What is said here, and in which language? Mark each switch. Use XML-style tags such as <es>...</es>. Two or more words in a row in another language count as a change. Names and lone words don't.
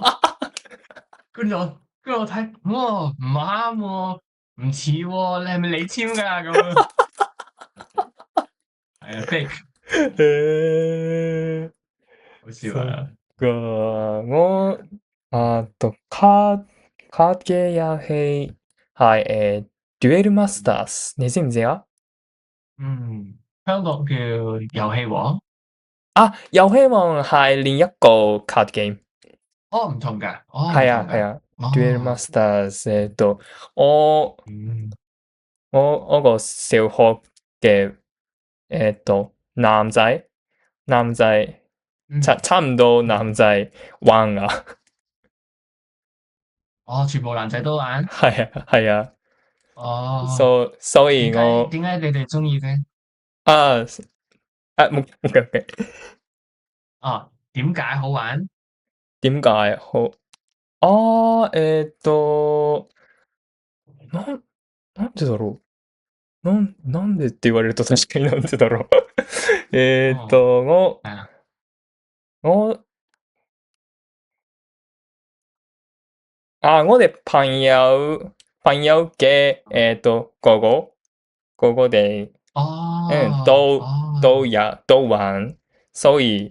<yue>跟住我睇，哇唔啱喎，唔似喎，你係咪你簽㗎咁樣？係啊，fake，誒好笑</yue> <ja>そっ啊！</ja> <yue>か。卡嘅遊戲係デュエルマスターズ，你知唔知啊？嗯，香港叫遊戲王，啊，遊戲王係另一個卡 game。哦唔同㗎，哦唔係啊同㗎，係啊，Duel 哦， Masters，我嗯我個小學嘅男仔差嗯差唔多男嗯，仔玩啊。哦全部男仔都玩，係啊係啊，哦所以點解我點解你哋中意嘅？啊冇哦點解好玩？點解好</yue> <ja>なんなんでだろなんでって言われると確かになんでだろう。哦</ja> <yue>我係啊，我我哋朋友朋友嘅哥哥哋哦，都都玩，所以</yue>